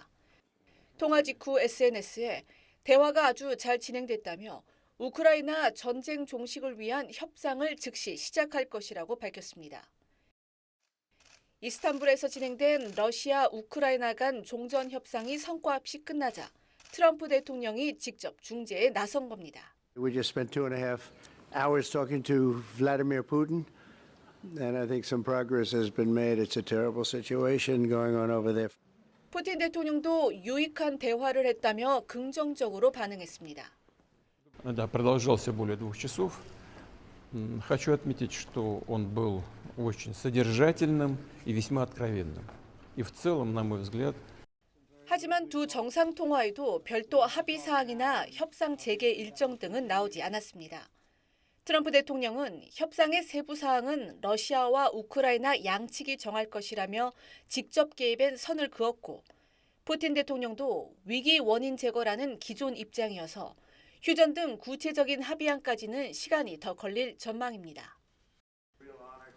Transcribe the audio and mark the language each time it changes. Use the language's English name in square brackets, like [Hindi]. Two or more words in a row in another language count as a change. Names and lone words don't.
[Korean] 통화 직후 SNS에 대화가 아주 잘 진행됐다며 우크라이나 전쟁 종식을 위한 협상을 즉시 시작할 것이라고 밝혔습니다. 이스탄불에서 진행된 러시아 우크라이나 간 종전 협상이 성과 없이 끝나자 트럼프 대통령이 직접 중재에 나선 겁니다. [English] We just spent 2.5 hours talking to Vladimir Putin. And I think some progress has been made. It's a terrible situation going on over there. [Korean] 푸틴 대통령도 유익한 대화를 했다며 긍정적으로 반응했습니다. [Russian] Да, продолжался более 2 часов. Хочу отметить, что он был очень содержательным и весьма откровенным. И в целом, на мой взгляд, [Korean] 하지만 두 정상 통화에도 별도 합의 사항이나 협상 재개 일정 등은 나오지 않았습니다. 트럼프 대통령은 협상의 세부 사항은 러시아와 우크라이나 양측이 정할 것이라며 직접 개입엔 선을 그었고 푸틴 대통령도 위기 원인 제거라는 기존 입장이어서 휴전 등 구체적인 합의안까지는 시간이 더 걸릴 전망입니다.